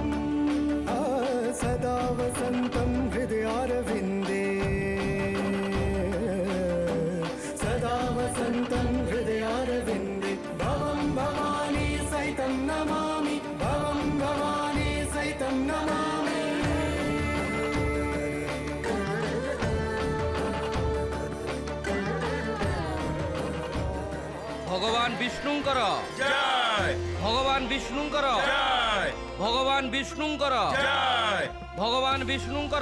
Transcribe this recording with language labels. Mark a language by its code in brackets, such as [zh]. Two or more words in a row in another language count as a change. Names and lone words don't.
[sa] सदा वसंतम हृदयारविंदे वसंतं हृदयारविन्दे भवं भवानी सहितं नमामि भवं भवानी सहितं नमामि। [hi] भगवान विष्णुंकर जय भगवान विष्णुंकर जय भगवान विष्णुंकर जय भगवान विष्णुंकर